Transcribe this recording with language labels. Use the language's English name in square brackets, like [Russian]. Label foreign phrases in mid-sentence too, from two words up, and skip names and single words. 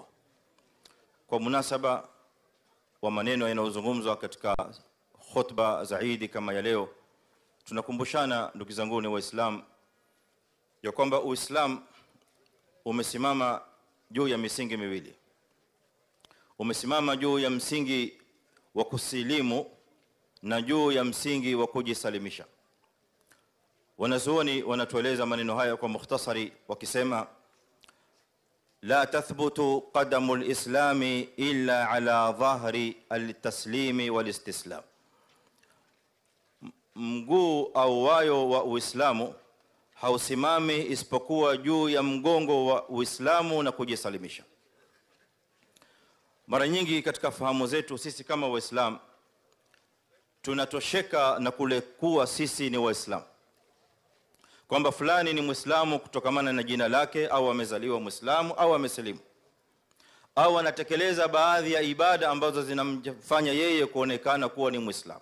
[Swahili] Kwa munasaba wa maneno yanayozungumzwa katika khutba za Eid kama ya leo, tunakumbushana ndugu zanguni Waislamu ya kwamba Uislamu umesimama juu ya misingi miwili. Umesimama juu ya msingi wa kusilimu na juu ya msingi wa kujisalimisha. Wanazuoni wanatueleza maneno haya kwa mukhtasari wakisema [Arabic] لا تثبت قدم الإسلام إلا على ظهر التسليم والاستسلام. [Swahili] Mguu au wayo wa Uislamu hausimami isipokuwa juu ya mgongo wa Uislamu na kujisalimisha. Mara nyingi katika fahamu zetu sisi kama Waislamu tunatosheka na kule kuwa sisi ni Waislamu, kwamba fulani ni Muislamu kutokamana na jina lake, au amezaliwa Muislamu au amesilimu, au anatekeleza baadhi ya ibada ambazo zinamfanya yeye kuonekana kuwa ni Muislamu.